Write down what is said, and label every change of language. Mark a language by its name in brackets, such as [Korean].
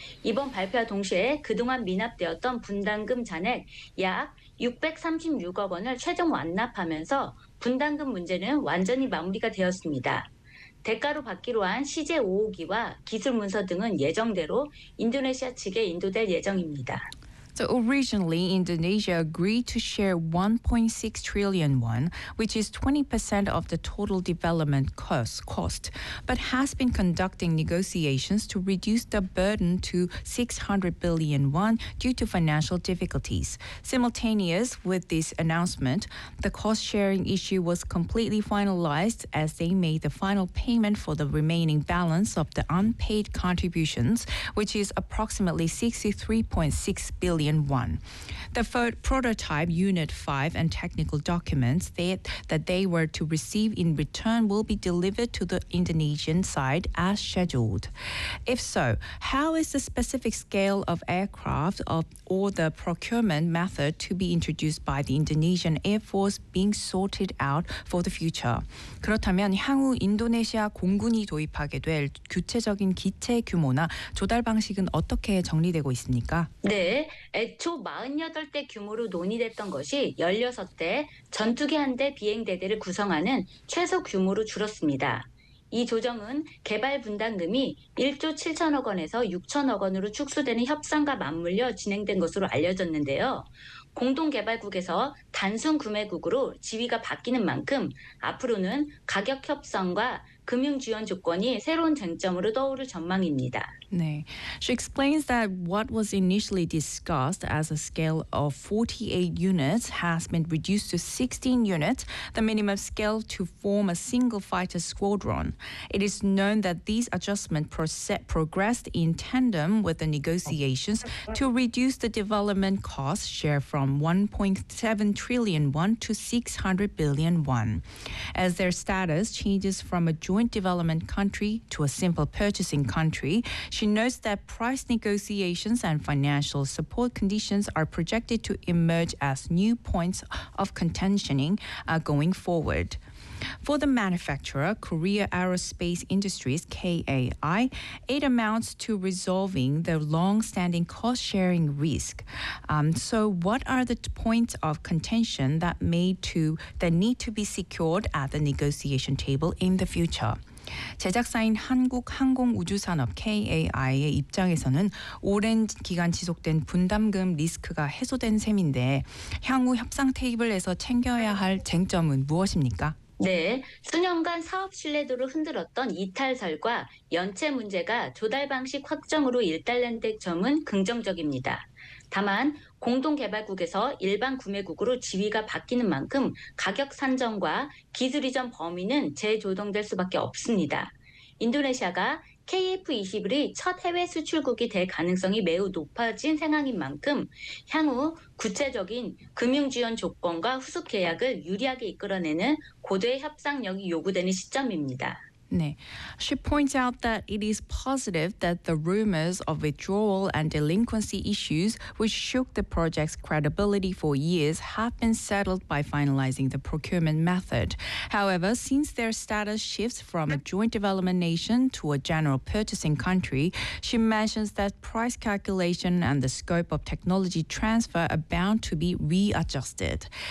[Korean] 이번 발표와 동시에 그동안 미납되었던 분담금 잔액 약 636억 원을 최종 완납하면서 분담금 문제는 완전히 마무리가 되었습니다. 대가로 받기로 한 시제 5호기와 기술 문서 등은 예정대로 인도네시아 측에 인도될 예정입니다. [English] So originally, Indonesia agreed to share 1.6 trillion won, which is 20% of the total development cost, but has been conducting negotiations to reduce the burden to 600 billion won due to financial difficulties. Simultaneous with this announcement, the cost-sharing issue was completely finalized as they made the final payment for the remaining balance of the unpaid contributions, which is approximately 63.6 billion. One. The prototype Unit 5 and technical documents that they were to receive in return will be delivered to the Indonesian side as scheduled. If so, how is the specific scale of aircraft or the procurement method to be introduced by the Indonesian Air Force being sorted out for the future? [Korean] 그렇다면 향후 인도네시아 공군이 도입하게 될 구체적인 기체 규모나 조달 방식은 어떻게 정리되고 있습니까? 네, 애초 48대 규모로 논의됐던 것이 16대 전투기 한대 비행대대를 구성하는 최소 규모로 줄었습니다. 이 조정은 개발 분담금이 1조 7천억 원에서 6천억 원으로 축소되는 협상과 맞물려 진행된 것으로 알려졌는데요. 공동개발국에서 단순 구매국으로 지위가 바뀌는 만큼 앞으로는 가격 협상과 금융 지원 조건이 새로운 쟁점으로 떠오를 전망입니다. 네. [English] She explains that what was initially discussed as a scale of 48 units has been reduced to 16 units, the minimum scale to form a single fighter squadron. It is known that these adjustments progressed in tandem with the negotiations to reduce the development cost share from 1.7 trillion won to 600 billion won. As their status changes from a joint development country to a simple purchasing country, she notes that price negotiations and financial support conditions are projected to emerge as new points of contentioning going forward. For the manufacturer, Korea Aerospace Industries, KAI, it amounts to resolving the long-standing cost-sharing risk. So what are the points of contention that need to be secured at the negotiation table in the future? [Korean] 제작사인 한국항공우주산업 KAI의 입장에서는 오랜 기간 지속된 분담금 리스크가 해소된 셈인데, 향후 협상 테이블에서 챙겨야 할 쟁점은 무엇입니까? 네, 수년간 사업 신뢰도를 흔들었던 이탈설과 연체 문제가 조달 방식 확정으로 일단락된 점은 긍정적입니다. 다만, 공동개발국에서 일반 구매국으로 지위가 바뀌는 만큼 가격 산정과 기술 이전 범위는 재조정될 수밖에 없습니다. 인도네시아가 KF-21이 첫 해외 수출국이 될 가능성이 매우 높아진 상황인 만큼 향후 구체적인 금융 지원 조건과 후속 계약을 유리하게 이끌어내는 고도의 협상력이 요구되는 시점입니다. 네. [English] She points out that it is positive that the rumors of withdrawal and delinquency issues, which shook the project's credibility for years, have been settled by finalizing the procurement method. However, since their status shifts from a joint development nation to a general purchasing country, she mentions that price calculation and the scope of technology transfer are bound to be readjusted.